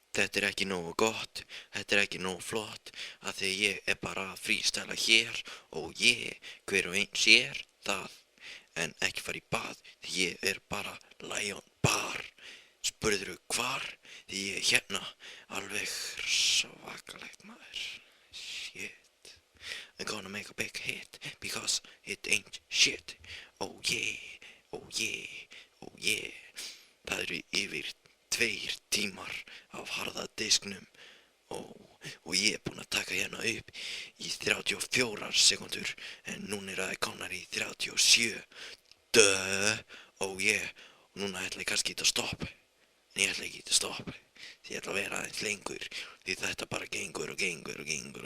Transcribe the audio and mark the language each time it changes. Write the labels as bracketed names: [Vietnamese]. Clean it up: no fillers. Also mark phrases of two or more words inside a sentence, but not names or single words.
[Icelandic] Þetta er ekki nógu gott, þetta er ekki nógu flott, af því ég er bara að frístæla hér og hver og einn sér það, en ekki fara í bað, því ég er bara Lion Bar. Spurðirðu hvar? Því ég er hérna, alveg svakalegt maður. Shit. [English] I'm gonna make a big hit, because it ain't shit. Oh yeah, oh yeah, oh yeah. [Icelandic] Það eru yfir 2 tímar af harða disknum og ég er búinn að taka hérna upp í 34 sekúndur en núna er það komnar í 37. Duh, [English] oh yeah, [Icelandic] og núna ætla ég kannski ekki að stoppa, en ég ætla ekki að stoppa, því ég ætla að vera aðeins lengur, því þetta bara gengur og gengur og gengur og